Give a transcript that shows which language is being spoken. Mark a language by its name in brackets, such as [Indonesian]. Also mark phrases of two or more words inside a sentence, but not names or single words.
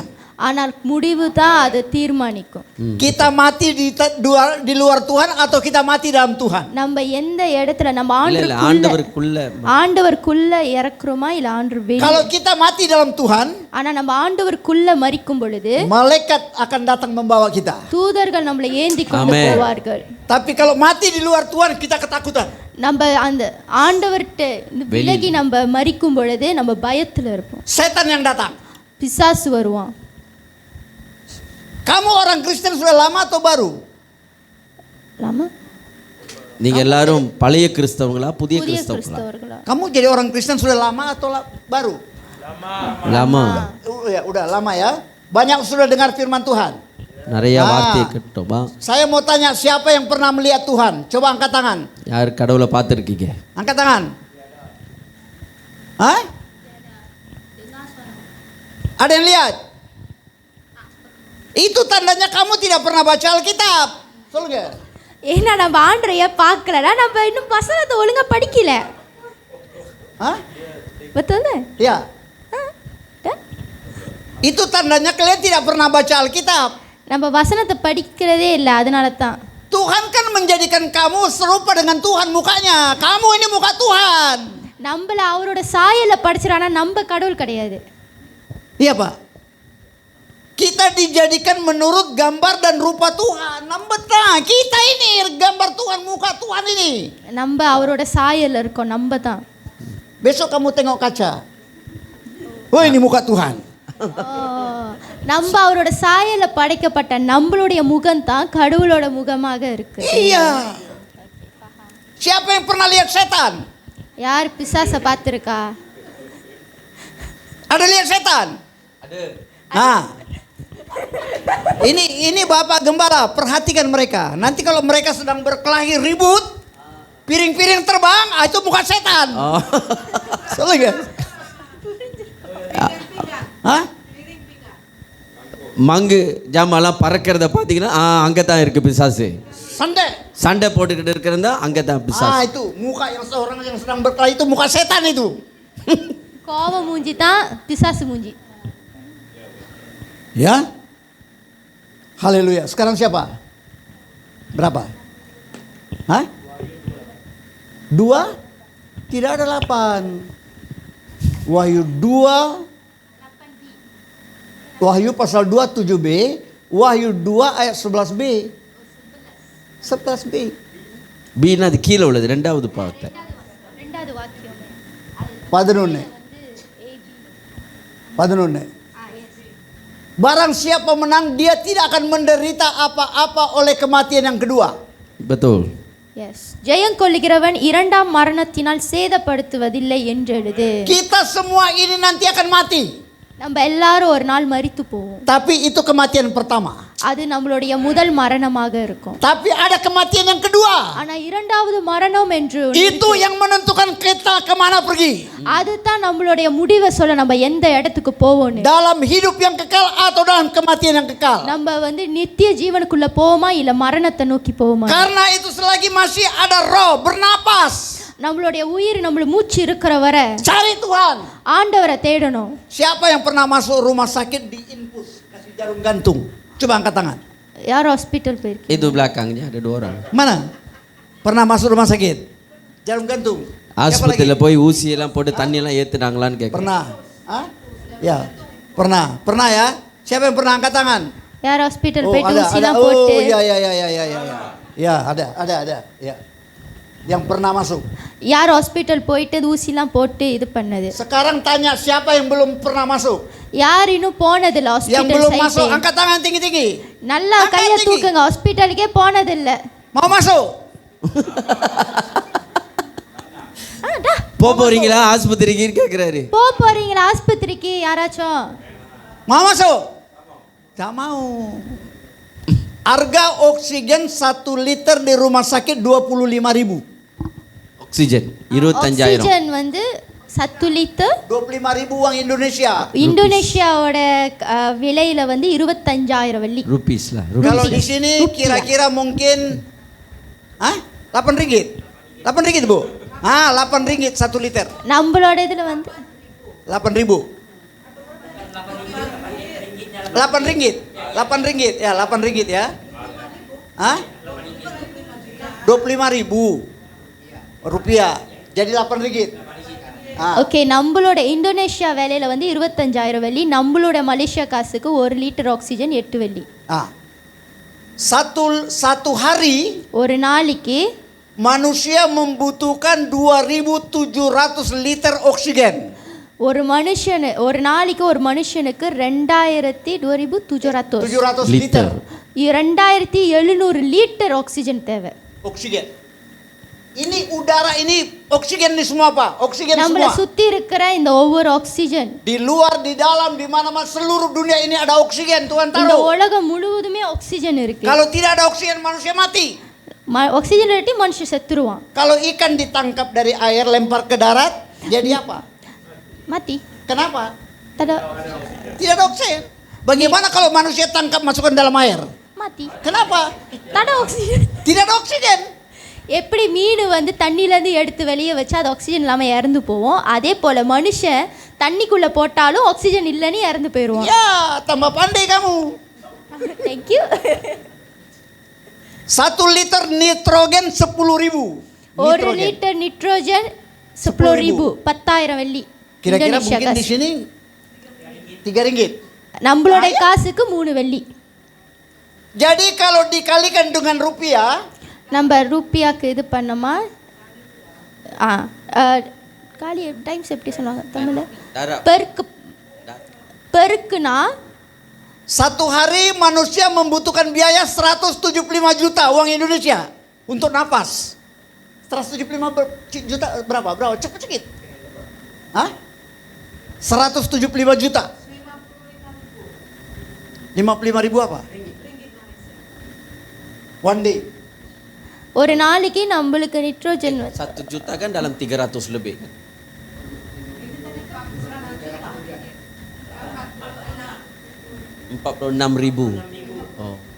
[Tamil] ஆனால் முடிவு தான் அதை தீர்மானிக்கும். [Indonesian] Kita mati di luar Tuhan atau kita mati dalam Tuhan. [Tamil] நம்ம எந்த இடத்துல நம்ம இல்ல இல்ல ஆண்டவருக்குள்ள ஆண்டவருக்குள்ள இறக்குறோமா இல்ல ஆண்டவர் வெளியே. [Indonesian] Kalau kita mati dalam Tuhan, [Tamil] ஆனா நம்ம ஆண்டவருக்குள்ள மரிக்கும் பொழுது [Indonesian] malaikat akan datang membawa kita. [Tamil] தூதர்கள் நம்மளை ஏந்தி கொண்டு Amen. போவார்கள். [Indonesian] Tapi kalau mati di luar Tuhan, kita ketakutan. [Tamil] நம்ம அந்த ஆண்டவர்கிட்ட விலகி நம்ம மரிக்கும் பொழுது நம்ம பயத்துல இருப்போம். [Indonesian] Setan yang datang. [Tamil] பிசாசு வருவான். [Indonesian] Kamu orang Kristen sudah lama atau baru? Lama? [Tamil] நீங்க எல்லாரும் பழைய கிறிஸ்தவங்களா புதிய புதிய கிறிஸ்தவங்களா? கிறிஸ்தவர்களா? [Indonesian] Kamu jadi orang Kristen sudah lama atau baru? lama. Ya, udah lama ya. Banyak sudah dengar firman Tuhan. [Tamil] நிறைய வார்த்தை கேட்டோமா? [Indonesian] Saya mau tanya, siapa yang pernah melihat Tuhan? Coba angkat tangan. [Tamil] யார் கடவுளை பார்த்துருக்கீங்க? [Indonesian] Angkat tangan. Hah? Ada yang lihat? Itu tandanya kamu tidak pernah baca Alkitab. Betul nggak? [Tamil] ஏன்னா நம்ம ஆண்டரைய பார்க்கலனா நம்ம இன்னும் வசனத்தை ஒழுங்கா படிக்கல. [Indonesian] Hah? Betul deh? Ya. Itu tandanya kalian tidak pernah baca Alkitab. [Tamil] நம்ம வசனத்தை படிக்கிறதே இல்லை, அதனால தான். [Indonesian] Tuhan kan menjadikan kamu serupa dengan Tuhan mukanya. Kamu ini muka Tuhan. [Tamil] நம்மள அவரோட சாயல படிச்சிரானா நம்ம கடவுள் கிடையாது. [Indonesian] Iya Pak. Kita dijadikan menurut gambar dan rupa Tuhan. Nah, kita ini gambar Tuhan, muka Tuhan ini. [Tamil] நம்ம அவரோட சாயல்ல இருக்கோம், நம்ம தான். [Indonesian] Besok kamu tengok kaca. Oh, ini muka Tuhan. [Tamil] நம்ம அவரோட சாயல்ல படைக்கப்பட்ட நம்மளுடைய முகம் தான் கடவுளோட முகமாக இருக்கு. [Indonesian] Iya. Siapa yang pernah lihat setan? [Tamil] யார் பிசாசை பார்த்திருக்கா? [Indonesian] Ada lihat setan? Ada. Nah. Ini Bapak Gembala, perhatikan mereka. Nanti kalau mereka sedang berkelahi ribut, piring-piring terbang, itu muka setan. Oh. Salah nggak? Hah? [Tamil] மங்கு ஜாமான்லாம் பறக்கிறத பார்த்தீங்கன்னா அங்கே தான் இருக்கு பிசாசு. சண்டை போட்டுக்கிட்டு இருக்கிறதா அங்கே தான் பிசாசு. [Indonesian] Itu muka yang seorang yang sedang berkelahi itu muka setan itu. [Tamil] கோவ மூஞ்சி தான் பிசாசு மூஞ்சி. [Indonesian] Ya. Haleluya. Sekarang siapa? Berapa? Hah? 2? Tidak ada 8. Wahyu 2. Wahyu pasal 2 7b. Wahyu 2 ayat 11b. 11b. [Tamil] பீனா அது கீழே உள்ளது ரெண்டாவது பாவத்தை. ரெண்டாவது வாக்கியம் 11. 11. [Indonesian] Barang siapa menang, dia tidak akan menderita apa-apa oleh kematian yang kedua. Betul. Yes. [Tamil] ஜெயம் கொள்ளுகிறவன் இரண்டாம் மரணத்தினால் சேதப்படுத்துவதில்லை என்று எழுது. [Indonesian] Kita semua ini nanti akan mati. [Tamil] நம்ம எல்லாரும் ஒரு நாள் மரித்து போவோம். [Indonesian] Tapi itu kematian pertama. [Tamil] அது நம்மளுடைய முதல் மரணமாக இருக்கும். [Indonesian] Tapi ada kematian yang kedua. [Tamil] ஆனா இரண்டாவது மரணம் என்று [Indonesian] Itu yang menentukan kita kemana pergi. [Tamil] அதுதான் நம்மளுடைய முடிவை சொல்ல நம்ம எந்த இடத்துக்கு போவோம்னு. [Indonesian] Dalam hidup yang kekal atau dalam kematian yang kekal. [Tamil] நம்ம வந்து நித்திய ஜீவனுக்குள்ள போவோமா இல்ல மரணத்தை நோக்கி போவோமா? [Indonesian] Karena itu selagi masih ada roh bernapas. [Tamil] நம்மளுடைய உயிர் நம்மள மூச்சு இருக்கிற வரை [Indonesian] Cari Tuhan. [Tamil] ஆண்டவரை தேடணும். [Indonesian] Siapa yang pernah masuk rumah sakit di infus kasih jarum gantung? Coba angkat tangan. [Tamil] யார் ஹாஸ்பிட்டல் போயிருக்கு? [Indonesian] Itu belakangnya ada 2 orang. Mana? Pernah masuk rumah sakit? Jarum gantung. [Tamil] ஆஸ்பத்திரியில் போய் ஊசி எல்லாம் போட்டு தண்ணி எல்லாம் ஏத்துனாங்களான்னு கேட்குறேன். [Indonesian] Pernah? Hah? Ya. Pernah. Pernah ya? Siapa yang pernah angkat tangan? [Tamil] யார் ஹாஸ்பிட்டல் [Indonesian] Oh, [Tamil] போயிட்டு [Indonesian] ada, [Tamil] ஊசி [Indonesian] ada. [Tamil] எல்லாம் போட்டு [Indonesian] Oh, ya. Ya, ada. Ya. Yang pernah masuk. [Tamil] யார் ஹாஸ்பிட்டல் போயிட்டு ஊசிலாம் போட்டு இது பண்ணது? [Indonesian] Sekarang tanya siapa yang belum pernah masuk? [Tamil] யார் இன்னும் போனதில்ல [Indonesian] Yang [Tamil] ஹாஸ்பிட்டல் [Indonesian] belum masuk, [Tamil] சைடு? [Indonesian] angkat tangan tinggi-tinggi. [Tamil] நல்லா [Indonesian] Angkat [Tamil] கையை [Indonesian] tinggi. [Tamil] தூக்குங்க, ஹாஸ்பிட்டலுக்கே போனதில்ல. [Indonesian] Mau masuk? [Tamil] போறீங்களா ஆஸ்பத்திரிக்கு கேட்குறாரு. போறீங்களா ஆஸ்பத்திரிக்கு யாராச்சும்? [Indonesian] Mau masuk? Tak mau. Harga oksigen 1 liter di rumah sakit 25.000. [Tamil] ஆக்சிஜன் 25,000. ஆக்சிஜன் வந்து 1 லிட்டர் [Indonesian] 25.000 uang Indonesia. [Tamil] இந்தோனேஷியாவோட விலையில வந்து 25,000 வெள்ளி. ரூபீஸ்ல [Indonesian] Kalau di sini kira-kira mungkin 8 ringgit. 8 ringgit, Bu. 8 ringgit 1 liter. [Tamil] நம்மளோட இதுல வந்து [Indonesian] 8.000. 8 ringgit. 8 ringgit. Ya, 8 ringgit ya. 25.000 rupiah. Jadi 8 ringgit. [Tamil] ஓகே, நம்மளோட இந்தோனேஷியா விலையில வந்து 25,000 வெள்ளி. நம்மளோட மலேசியா காசுக்கு 1 லிட்டர் ஆக்சிஜன் 8 வெள்ளி. [Indonesian] Satu hari [Tamil] ஒரு நாளைக்கு [Indonesian] manusia membutuhkan 2.700 liter oksigen. [Tamil] ஒரு நாளைக்கு ஒரு மனுஷனுக்கு 2,700 [Indonesian] liter [Tamil] 2,700 லிட்டர் ஆக்சிஜன் தேவை. [Indonesian] oksigen. Ini udara ini oksigen ini semua Pak, oksigen [Tamil] நம்மள [Indonesian] semua. [Tamil] சுத்தி இருக்கிற இந்த ஒவ்வொரு ஆக்சிஜன், [Indonesian] Di luar, di dalam, di mana-mana seluruh dunia ini ada oksigen Tuhan [Tamil] இந்த [Indonesian] taruh. [Tamil] உலகம் முழுவதுமே ஆக்சிஜன் இருக்கு. [Indonesian] Kalau tidak ada oksigen manusia mati. [Tamil] ஆக்சிஜன் இல்லாட்டி மனுஷன் செத்துருவான். [Indonesian] Kalau ikan ditangkap dari air lempar ke darat, jadi apa? [Tamil] மத்தி [Indonesian] Kenapa? [Tamil] தட [Indonesian] Tidak ada oksigen. Bagaimana kalau manusia tangkap masukkan dalam air? [Tamil] மத்தி [Indonesian] Kenapa? [Tamil] தட ஆக்சிஜன். [Indonesian] Tidak ada oksigen. [Tamil] எப்படி மீன் வந்து தண்ணியிலேருந்து எடுத்து வெளியே வச்சு அது ஆக்சிஜன் இல்லாமல் இறந்து போவோம், அதே போல் மனுஷன் தண்ணிக்குள்ளே போட்டாலும் ஆக்சிஜன் இல்லைன்னு இறந்து போயிடுவான். [Indonesian] Ya, tambah pandai kamu. [Tamil] தேங்க்யூ. [Indonesian] 1 liter nitrogen 10.000. [Tamil] ஒரு லிட்டர் நிட்ரோஜன் 10,000 10,000 வெள்ளி. [Indonesian] Kira-kira [Tamil] இந்தோனேஷியா [Indonesian] mungkin di [Tamil] காசு. [Indonesian] sini 3 ringgit. [Tamil] நம்மளோட காசுக்கு 3 வெள்ளி. [Indonesian] Jadi kalau dikalikan dengan rupiah, [Tamil] நம்ம ரூபியாக்கு இது பண்ணோமா, காலி டைம்ஸ் எப்படி சொல்லுவாங்க தமிழில், பெருக்குனா [Indonesian] satu hari manusia membutuhkan biaya 175 juta uang Indonesia untuk napas. 175 juta berapa? Cepet sedikit. 175 juta. 55.000 apa? [English] One day. [Tamil] ஒரு நாளைக்கு நம்மளுக்கு நிட்ரோஜன் [Indonesian] 1 juta kan dalam 300 lebih kan. 46.000. Oh.